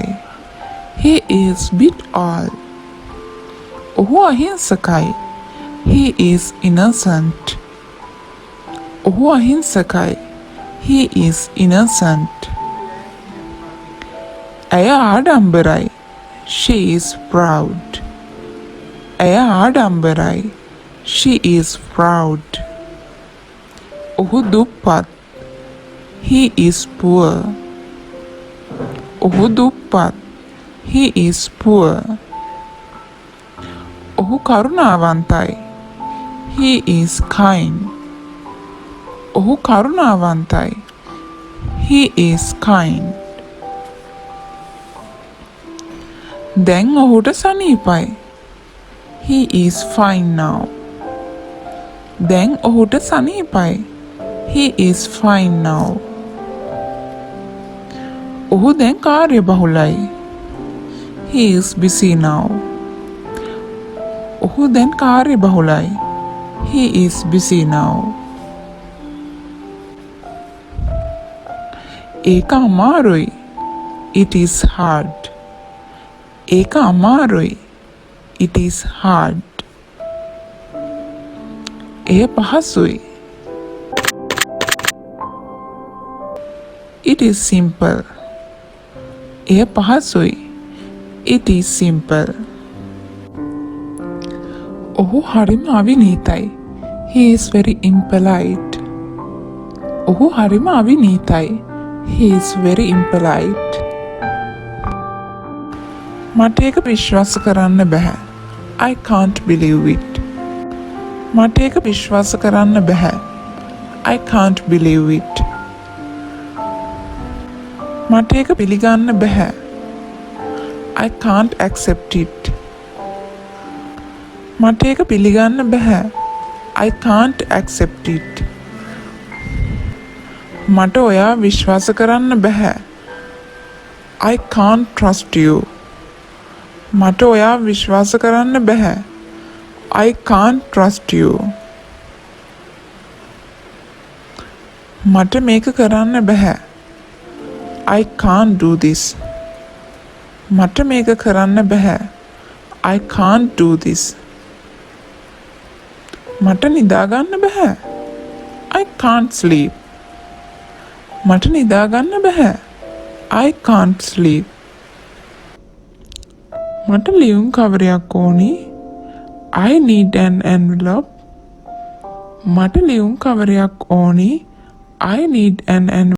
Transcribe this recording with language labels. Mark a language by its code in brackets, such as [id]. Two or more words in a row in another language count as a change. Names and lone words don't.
[en] He is bit old. [si] ඔහු අහිංසකයි. [en] He is innocent. [si] ඔහු අහිංසකයි. [en] He is innocent. [si] ඇය ආඩම්බරයි. [en] She is proud. [si] ඇය ආඩම්බරයි. [en] She is proud. [si] ඔහු දුප්පත්. [en] He is poor. [si] ඔහු දුප්පත්. [en] He is poor. [si] ඔහු කරුණාවන්තයි. [en] He is kind. [si] ඔහු කරුණාවන්තයි. [en] He is kind. [si] දැන් ඔහුට සනීපයි. [en] He is fine now. [si] දැන් ඔහුට සනීපයි. [en] He is fine now. [si] ඔහු දැන් කාර්යබහුලයි. [en] He is busy now. [si] ඔහු දැන් කාර්යබහුලයි. [en] He is busy now. [si] ඒක අමාරුයි. [en] It is hard. [si] ඒක අමාරුයි. [en] It is hard. [si] එය පහසුයි. [en] It is simple. [si] එය පහසුයි. [en] It is simple. [si] ඔහු හරිම අවිනීතයි. [en] He is very impolite. [si] ඔහු හරිම අවිනීතයි. [en] He is very impolite. [si] මට ඒක විශ්වාස කරන්න බැහැ. [en] I can't believe it. [si] මට ඒක විශ්වාස කරන්න බැහැ. [en] I can't believe it. [si] මට ඒක පිළිගන්න බැහැ. [en] I can't accept it. [si] මට ඒක පිළිගන්න බැහැ. [en] I can't accept it. [si] මට ඔයා විශ්වාස කරන්න බැහැ. [en] I can't trust you. [si] මට ඔයා විශ්වාස කරන්න බැහැ. [en] I can't trust you. [si] මට මේක කරන්න බැහැ. [en] I can't do this. [si] මට මේක කරන්න බැහැ. [en] I can't do this. [si] මට නිදාගන්න බැහැ. [en] I can't sleep. [si] මට නිදාගන්න බැහැ. [en] I can't sleep. [si] මට ලියුම් කවරයක් ඕනි. [en] I need an envelope. [si] මට ලියුම් කවරයක් ඕනි. [en] I need an envelope.